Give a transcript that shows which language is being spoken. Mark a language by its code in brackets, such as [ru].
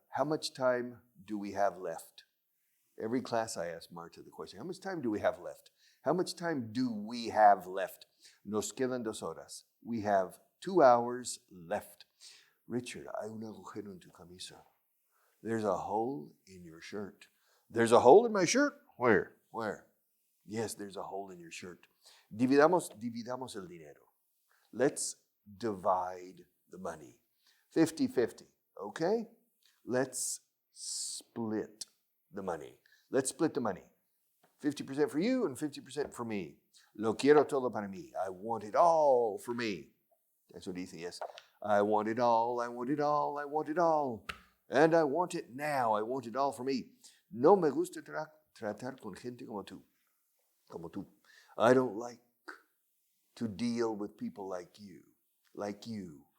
[en] How much time do we have left? Every class I ask Marta the question, how much time do we have left? How much time do we have left? [es] Nos quedan 2 horas. [en] We have 2 hours left. [es] Richard, hay un agujero en tu camisa. [en] There's a hole in your shirt. There's a hole in my shirt? Where? Yes, there's a hole in your shirt. [es] Dividamos el dinero. [en] Let's divide the money. 50-50, okay? Let's split the money. Let's split the money. 50% for you and 50% for me. [es] Lo quiero todo para mí. [en] I want it all for me. That's what he says, yes. I want it all, I want it all, I want it all. And I want it now. I want it all for me. [es] No me gusta tratar con gente como tú. [en] I don't like to deal with people like you.